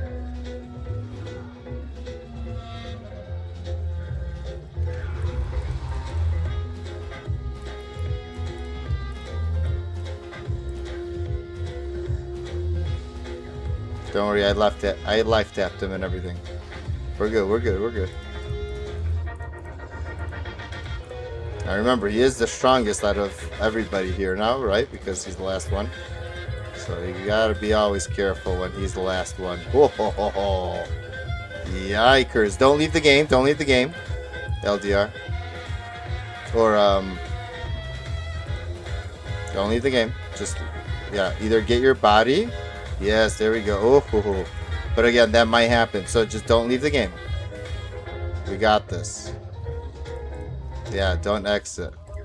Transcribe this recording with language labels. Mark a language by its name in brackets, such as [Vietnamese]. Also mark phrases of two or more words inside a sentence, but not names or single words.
[English] Don't worry, I life tapped him and everything. We're good, we're good, we're good. Now remember, he is the strongest out of everybody here now, right? Because he's the last one. So you gotta be always careful when he's the last one. Whoa, ho, ho, ho. Yikers. Don't leave the game, don't leave the game. LDR. Or, don't leave the game. Just, yeah, either get your body. Yes, there we go. Oh, but again, that might happen. So just don't leave the game. We got this. Yeah, don't exit.